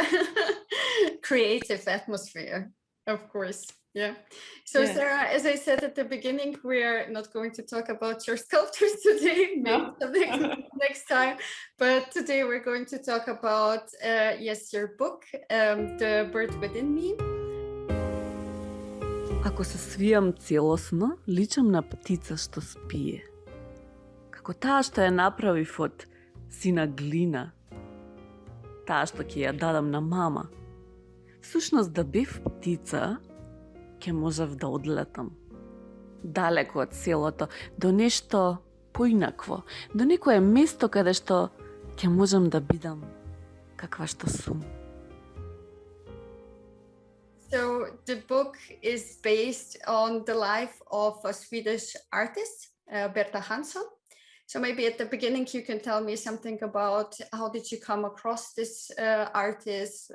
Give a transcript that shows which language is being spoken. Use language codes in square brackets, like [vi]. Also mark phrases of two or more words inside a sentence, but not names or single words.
[en] Creative atmosphere, of course. Yeah. So yeah. Sarah, as I said at the beginning, we're not going to talk about your sculptures today, maybe next time. But today we're going to talk about, your book, The Bird Within Me. [mk] Ако се свијам целосно, личам на птица што спие. Како таа што ја направив од сина глина. Таа што ќе ја дадам на мама. Всушност да бев птица, ќе можев да одлетам. Далеко од селото, до нешто поинакво, до некое место каде што ќе можам да бидам каква што сум. [en] So the book is based on the life of a Swedish artist, Berta Hansson. So maybe at the beginning you can tell me something about how did you come across this artist?